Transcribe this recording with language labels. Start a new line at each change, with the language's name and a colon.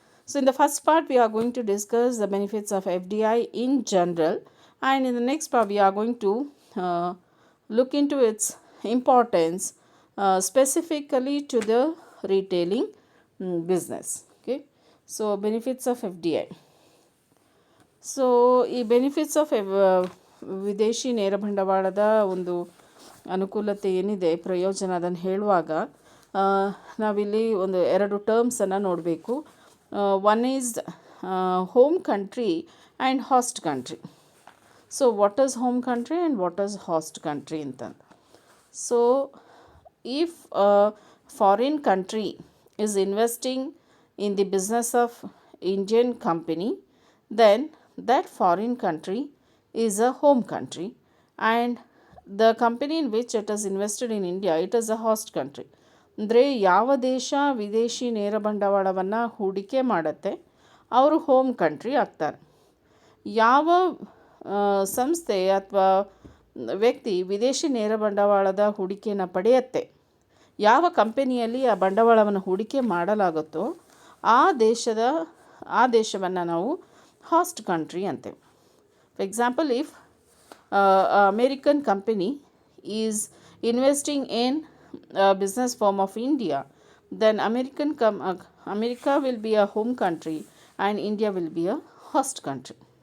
English: So in the first part we are going to discuss the benefits of FDI in general, and in the next part we are going to look into its importance specifically to the retailing business. Okay, so benefits of FDI.
Kannada: So ಈ benefits of ವಿದೇಶಿ ನೇರ ಬಂಡವಾಳದ ಒಂದು ಅನುಕೂಲತೆ ಏನಿದೆ, ಪ್ರಯೋಜನ, ಅದನ್ನು ಹೇಳುವಾಗ ನಾವಿಲ್ಲಿ ಎರಡು ಟರ್ಮ್ಸನ್ನು ನೋಡಬೇಕು.
English: One is home country and host country. So what is home country and what is host country ಅಂತಂದು. So if foreign country is investing in the business of Indian company, then that foreign country is a home country, and the company in which it is invested in India, it is a host country.
Kannada: ಅಂದರೆ ಯಾವ ದೇಶ ವಿದೇಶಿ ನೇರ ಬಂಡವಾಳವನ್ನು ಹೂಡಿಕೆ ಮಾಡುತ್ತೆ ಅವರು home country ಆಗ್ತಾರೆ. ಯಾವ ಸಂಸ್ಥೆ ಅಥವಾ ವ್ಯಕ್ತಿ ವಿದೇಶಿ ನೇರ ಬಂಡವಾಳದ ಹೂಡಿಕೆಯನ್ನು ಪಡೆಯುತ್ತೆ, ಯಾವ ಕಂಪನಿಯಲ್ಲಿ ಆ ಬಂಡವಾಳವನ್ನು ಹೂಡಿಕೆ ಮಾಡಲಾಗುತ್ತೋ ಆ ದೇಶವನ್ನು ನಾವು host country ಅಂತೇವೆ.
English: For example, if American company is investing in a business firm of India, then America will be a home country and India will be a host country.